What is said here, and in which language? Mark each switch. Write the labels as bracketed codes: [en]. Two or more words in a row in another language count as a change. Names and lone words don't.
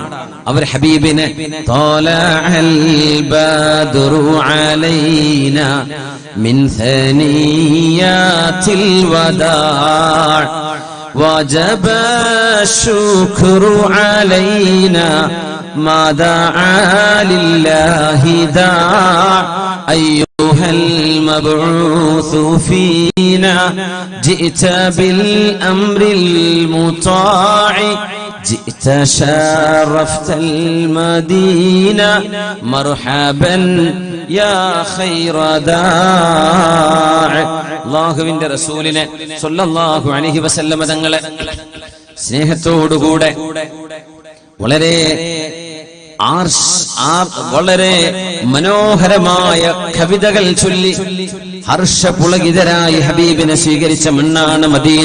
[ml] അവർ ഹബീബിനെ [ar] طلع البدر علينا من ثنيات الوداع وجب الشكر علينا ما دعا لله داع أيها المبعوث فينا جئت بالأمر المطاع جئت شرفت المدينة مرحبا يا خير داع. [ml] അല്ലാഹുവിന്റെ റസൂലിനെ [ar] صلى الله عليه وسلم [ml] തങ്ങളെ സ്നേഹത്തോടുകൂടെ വളരെ വളരെ മനോഹരമായ കവിതകൾ ചൊല്ലി ഹർഷപുളകിതരായി ഹബീബിനെ സ്വീകരിച്ച മണ്ണാണ് മദീന.